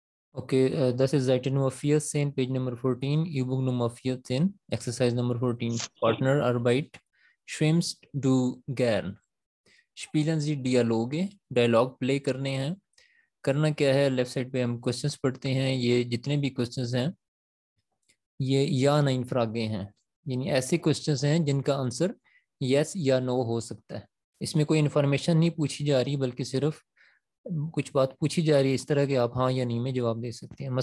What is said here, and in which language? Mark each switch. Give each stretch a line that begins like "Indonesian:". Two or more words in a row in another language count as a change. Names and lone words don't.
German: Okay, das ist Seite Nummer 14, Page Nummer 14, Übung Nummer 14, Exercise Nummer 14. Partnerarbeit. Schwimmst du gern? Spielen Sie Dialoge,
English: dialogue play
Hindi: करने हैं। करना क्या है,
English: left side
Hindi: पे हम क्वेश्चंस पढ़ते हैं। ये जितने भी क्वेश्चंस हैं ये या नहीं फ्रागे हैं, यानी ऐसे क्वेश्चंस हैं जिनका आंसर यस या नो हो सकता है। इसमें कोई इन्फॉर्मेशन नहीं पूछी जा रही, बल्कि सिर्फ कुछ बात पूछी जा रही है, इस तरह के आप हाँ या नहीं में जवाब दे सकते हैं।